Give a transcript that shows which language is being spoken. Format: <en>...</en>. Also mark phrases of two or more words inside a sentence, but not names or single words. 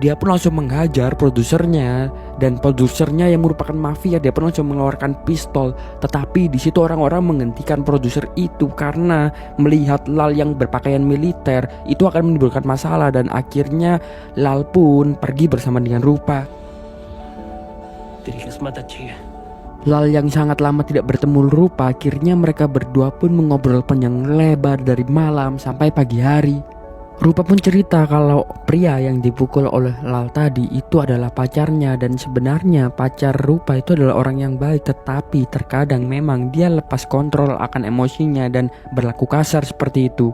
<id>Dia pun langsung menghajar produsernya, dan produsernya yang merupakan mafia, dia pun langsung mengeluarkan pistol. Tetapi di situ orang-orang menghentikan produser itu karena melihat Lal yang berpakaian militer itu akan menimbulkan masalah, dan akhirnya Lal pun pergi bersama dengan Rupa.</id> <hi>तेरी किस्मत अच्छी है।</hi> <id>Lal yang sangat lama tidak bertemu Rupa, akhirnya mereka berdua pun mengobrol panjang lebar dari malam sampai pagi hari. Rupa pun cerita kalau pria yang dipukul oleh Lal tadi itu adalah pacarnya, dan sebenarnya pacar Rupa itu adalah orang yang baik, tetapi terkadang memang dia lepas kontrol akan emosinya dan berlaku kasar seperti itu.</id>